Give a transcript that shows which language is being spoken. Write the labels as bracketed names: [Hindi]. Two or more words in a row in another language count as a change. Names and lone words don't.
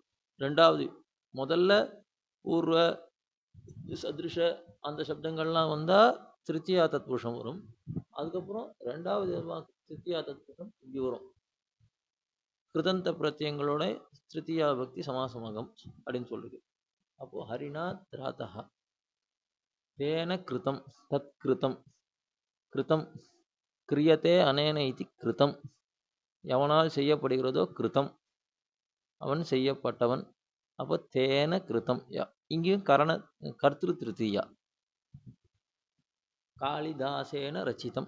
[Tamil] ரெண்டாவது முதல்ல பூர்வ சதிருஷ அந்த சப்தங்கள்லாம் வந்தா திருத்தியா தத்புருஷம் வரும். அதுக்கப்புறம் ரெண்டாவது திருத்தியா தத்புருஷம் இப்படி வரும். கிருதந்த பிரத்யங்களோட திருத்தியா பக்தி சமாசமகம் அப்படின்னு சொல்றது. [Sanskrit] அப்போ हरिणा त्राता तेन कृतम् तत् कृतम् कृतम् क्रियते अनेन இது கிருதம். [Tamil] எவனால் செய்யப்படுகிறதோ கிருதம் அவன் செய்யப்பட்டவன். அப்போ [Sanskrit] तेन कृतम्. [Tamil] இங்கேயும் கர்த்திரு திருத்தியா. [Sanskrit] कालिदासेन रचितम्.